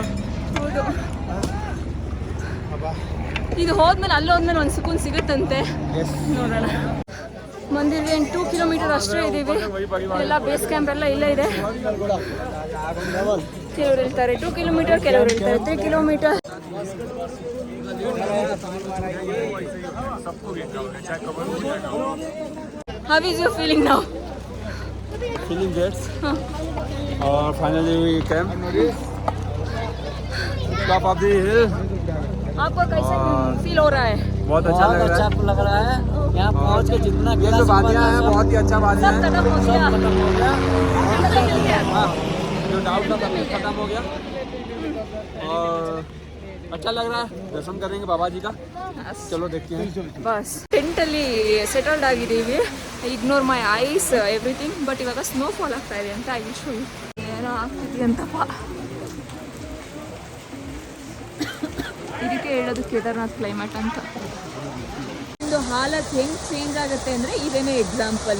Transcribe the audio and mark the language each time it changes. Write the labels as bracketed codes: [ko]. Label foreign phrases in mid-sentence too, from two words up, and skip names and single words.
[kn] ಹೌದು, ಇದು ಹೋದ್ಮೇಲೆ ಅಲ್ಲಿ ಹೋದ್ಮೇಲೆ ಒಂದು ಸುಕೂನ್ ಸಿಗುತ್ತಂತೆ. ನೋಡೋಣ. ಮಂದಿರ್ಗೆ 2 ಕಿಲೋಮೀಟರ್ ಅಷ್ಟೇ ಇದ್ದೀವಿ. ಎಲ್ಲ ಬೇಸ್ ಕ್ಯಾಂಪ್ ಎಲ್ಲ ಇಲ್ಲೇ ಇದೆ. ಕೆಲವರು ಹೇಳ್ತಾರೆ 2 ಕಿಲೋಮೀಟರ್, ಕೆಲವರು ಹೇಳ್ತಾರೆ 3 ಕಿಲೋಮೀಟರ್. [en] How is your feeling now? Feeling good. और finally we came top of the hill. [hi] आपको कैसा फील हो रहा है? बहुत अच्छा लग रहा है. अच्छा लग रहा है यहाँ पहुँच के जितना ये जो वादियाँ हैं बहुत ही अच्छा वादियाँ सब हैं. खत्म हो गया. खत्म हो गया. हाँ, जो डाउट था सब खत्म हो गया और अच्छा लग रहा है. दर्शन करेंगे बाबा जी का. चलो देखते हैं. [kn] ಬಸ್ ಟೆಂಟಲ್ಲಿ ಸೆಟಲ್ಡ್ ಆಗಿದ್ದೀವಿ. [en] ignore my eyes everything. [kn] ಬಟ್ ಇವಾಗ ಸ್ನೋಫಾಲ್ ಆಗ್ತಾ ಇದೆ ಅಂತ [en] I will show you. [kn] ಏನೋ ಆಗ್ತಿದೆ ಅಂತಪ್ಪ. ಇದಕ್ಕೆ ಹೇಳೋದು ಕೇದಾರ್ನಾಥ್ ಕ್ಲೈಮೇಟ್ ಅಂತ. ಒಂದು ಹಾಲತ್ ಹೆಂಗೆ ಚೇಂಜ್ ಆಗುತ್ತೆ ಅಂದರೆ ಇದೇನೇ ಎಕ್ಸಾಂಪಲು.